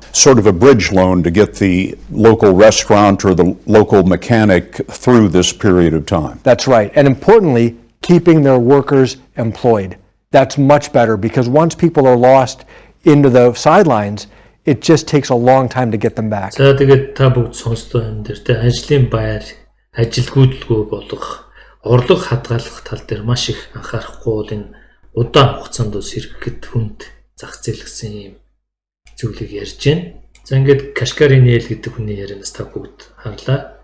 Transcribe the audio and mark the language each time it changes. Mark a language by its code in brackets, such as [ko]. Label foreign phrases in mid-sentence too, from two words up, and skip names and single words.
[en] Sort of a bridge loan to get the local restaurant or the local mechanic through this period of time. That's right. And importantly, keeping their workers employed. That's much better because once people are lost into the sidelines, it just takes a long time to get them back. [mn] За тэгээд та бүгд сонсдоо энэ дээр тэ ажлын байр, ажил гүйдэлгүй болох, орлого хадгалах тал дээр маш их анхаарахгүй бол энэ удаан хугацаанд сэргэхэд хүнд зах зээл гэсэн юм зүйлийг ярьж байна. За ингээд Кашкари Нэл гэдэг хүний ярианаас та бүгд харлаа.